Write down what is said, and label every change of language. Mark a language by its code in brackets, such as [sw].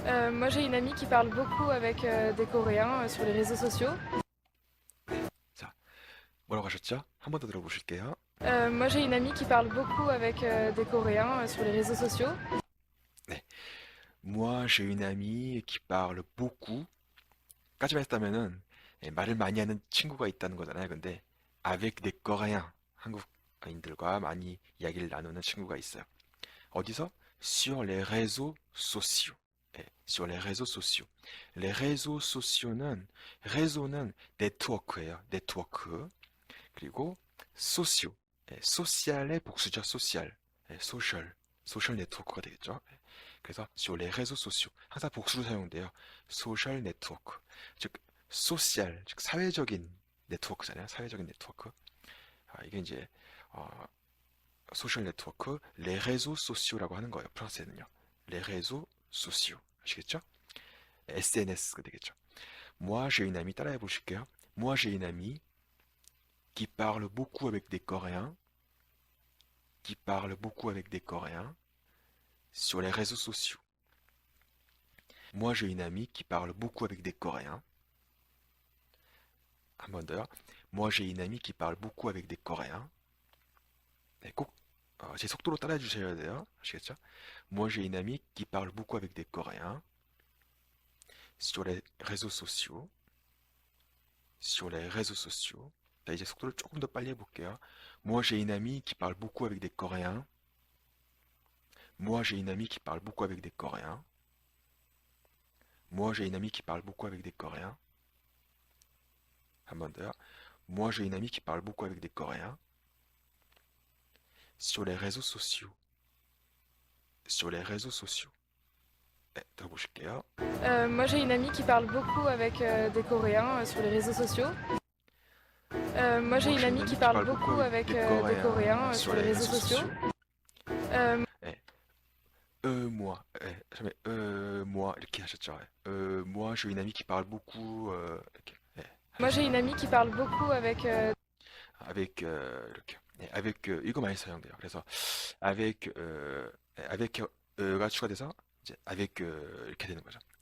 [fr] Moi, j'ai une amie qui parle beaucoup avec des Coréens sur les réseaux sociaux. [ko] 자, 뭐라고 하셨죠? 한 번 더 들어보실게요. [fr] Moi, j'ai une amie qui parle beaucoup avec des Coréens sur les réseaux sociaux. [ko] 네, [fr] moi j'ai une amie qui parle beaucoup [ko] 까지만 했다면은 말을 많이 하는 친구가 있다는 거잖아요. 근데 [fr] avec des Coréens [ko] 한국인들과 많이 이야기를 나누는 친구가 있어요. 어디서? [fr] Sur les réseaux sociaux. sur les réseaux sociaux. [ko] les réseaux sociau는 réseau는 네트워크예요. 네트워크. 그리고 소시오. 소시알의 복수죠. 소시알. 소셜. 소셜 네트워크가 되겠죠. 그래서 [fr] sur les réseaux sociaux [ko] 항상 복수로 사용돼요. 소셜 네트워크. 즉 소시알, 즉 사회적인 네트워크잖아요. 사회적인 네트워크. 이게 이제 소셜 네트워크, les réseaux sociau라고 하는 거예요. 프랑스에는요. [fr] les réseaux sociaux. [ko] 아시겠죠? SNS가 되겠죠. [fr] moi j'ai une amie [ko] 따라해 보실게요. [fr] moi j'ai une amie qui parle beaucoup avec des Coréens, qui parle beaucoup avec des Coréens sur les réseaux sociaux. Moi, j'ai une amie qui parle beaucoup avec des Coréens. [ko] 한 번 더요. [fr] Moi, j'ai une amie qui parle beaucoup avec des Coréens. [ko] 네, 꼭 제 속도로 따라해 주셔야 돼요. 아시겠죠? [fr] Moi, j'ai une amie qui parle beaucoup avec des Coréens sur les réseaux sociaux. sur les réseaux sociaux. [ko] 자, 이제 속도를 조금 더 빨리 해볼게요. [fr] Moi, j'ai une amie qui parle beaucoup avec des Coréens. Moi, j'ai une amie qui parle beaucoup avec des Coréens. Moi, j'ai une amie qui parle beaucoup avec des Coréens. [ko] 한 번 더요. [fr] Moi, j'ai une amie qui parle beaucoup avec des Coréens. sur les réseaux sociaux. sur les réseaux sociaux. [ko] 네, 들어보실게요. [fr] Moi, j'ai une amie qui parle beaucoup avec des Coréens sur les réseaux sociaux. Moi, j'ai une amie qui parle beaucoup avec des Coréens sur les réseaux sociaux. [ko] 네, moi, 잠깐만, moi 이렇게 하셨죠. [fr] moi, j'ai une amie qui parle beaucoup [ko] 이렇게. 네, [fr] Moi, j'ai une amie qui parle beaucoup avec [ko] avec 이렇게. 네, avec 이거 많이 사용돼요. 그래서 avec avec 가 추가돼서 이제 avec 이렇게 되는 거죠.